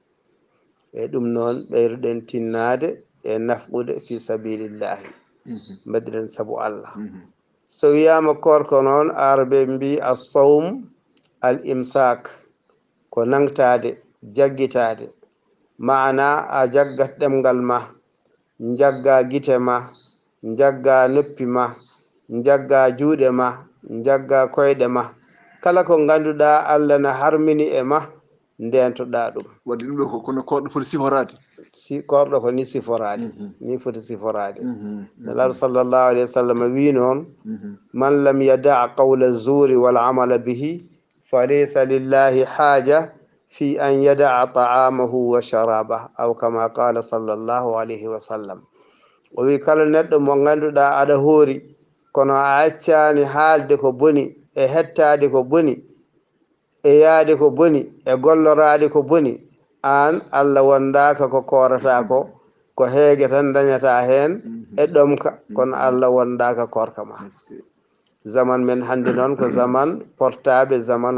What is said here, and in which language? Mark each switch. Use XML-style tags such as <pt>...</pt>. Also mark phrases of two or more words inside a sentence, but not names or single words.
<ff>e ɗum noon ɓeyruɗen tinnade e nafɓude</ff> <ar>في سبيل الله</ar> <ff>mbadiren saabu Allah so wiyama korko noon arabe mbi</ff> <ar>الصوم الإمساك</ar> <ff>ko nangtade jaggitade maana a jaggat ɗemgal ma jagga gite ma jagga noppi ma jagga juuɗe ma jagga koyɗe ma kala ko ganduɗa Allah na harmini e ma ndentoɗa ɗum wadde ɗum ɗo ko kono korɗo foti siforade si korɗo ko ni siforade ni foti siforade nelaɗo</ff> <ar>صلى الله عليه وسلم</ar> <ff>wi noon</ff> <ar>من لم يدع قول الزور والعمل به فليس لله حاجة في أن يدع طعامه وشرابه أو كما قال صلى الله عليه وسلم</ar> <ff>o wi kala neɗɗo mo ganduɗa aɗa hoori kono a accani haalde ko boni e hettade ko boni e yaade ko boni e gollorade ko boni an Allah wondaka ko korata ko heege tan dañata hen e ɗomka kono Allah wondaka korka ma zaman men hande noon ko zaman portable zaman</ff>